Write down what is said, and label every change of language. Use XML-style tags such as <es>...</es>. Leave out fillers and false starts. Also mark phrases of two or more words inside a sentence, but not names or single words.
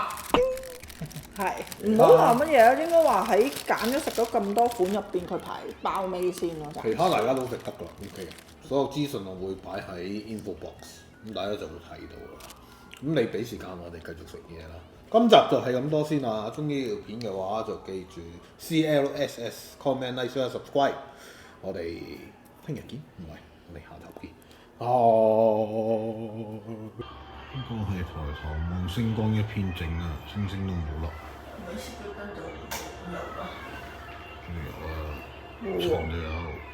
<yue>係唔好話乜嘢啊，應該話喺揀咗食咗咁多款入邊，佢排爆尾先咯。其他大家都食得㗎啦，OK 嘅。所有資訊我會擺喺</yue> <en>info box，</en> <yue>咁大家就會睇到㗎啦。咁你俾時間我哋繼續食嘢啦。今集就係咁多先啦。中意呢條片嘅話就記住 CLSS</yue> <en>comment like share subscribe。</en> <yue>我哋聽日見，唔係我哋下集見。呢個係抬頭望星光一片靜啊，星星都冇落。仲有啊，床都有。</yue>